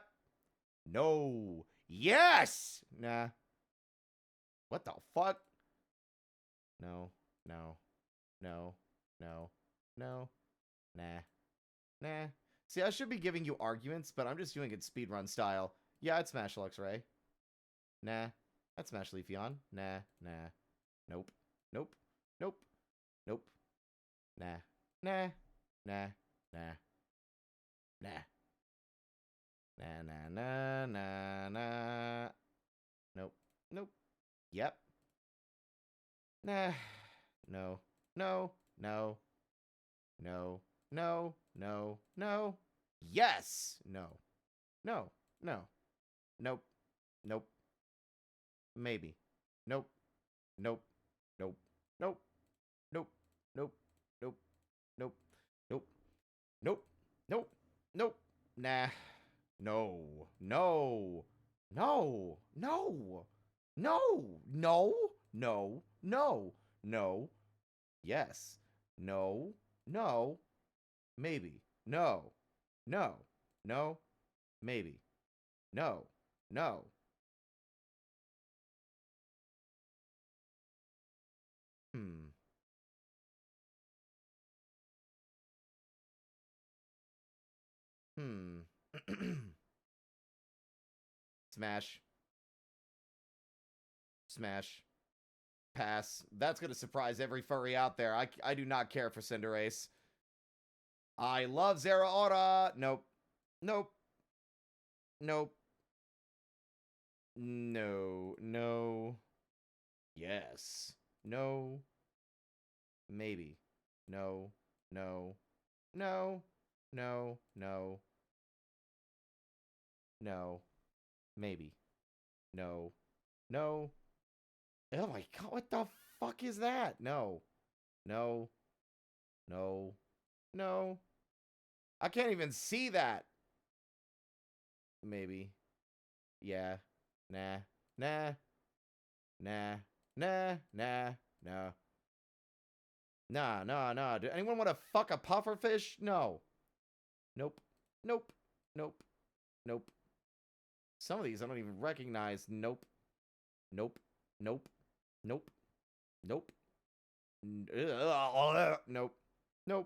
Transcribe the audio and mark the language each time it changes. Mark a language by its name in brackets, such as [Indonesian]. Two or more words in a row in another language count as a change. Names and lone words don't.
[English] No. Yes! Nah. What the fuck? No. No. No. No. No. Nah. Nah. See, I should be giving you arguments, but I'm just doing it speedrun style. Yeah, I'd smash Luxray. Nah. I'd smash Leafeon. Nah. Nah. Nope. Nope. Nope. Nope. Nah. Nah. Nah. Nah. Nah. Nah, nah, nah, nah, nah. Nope. Nope. Yep. Nah. No. No. No. No. No. No. No. Yes! No. No. No. Nope. Nope. Maybe. Nope. Nope. Nope. Nope. Nope. Nope. Nope. Nope. Nope. Nope. Nope. Nope. Nah. No. No. No. No. No. No. No. No. No. Yes. No. No. Maybe. No. No. No. Maybe. No. No. Hmm. Hmm. Smash. Smash. Pass. That's going to surprise every furry out there. I do not care for Cinderace. I love Zeraora. Nope. Nope. Nope. No. No. Yes. No. Maybe. No. No. No. No. No. No. Maybe. No. No. Oh my god, what the fuck is that? No. No. No. No. I can't even see that. Maybe. Yeah. Nah. Nah. Nah. Nah. Nah. No. Nah, nah, nah. Do anyone want to fuck a pufferfish? No. Nope. Nope. Nope. Nope. Some of these I don't even recognize. Nope. Nope. Nope. Nope. Nope. Nope. Nope. Nope.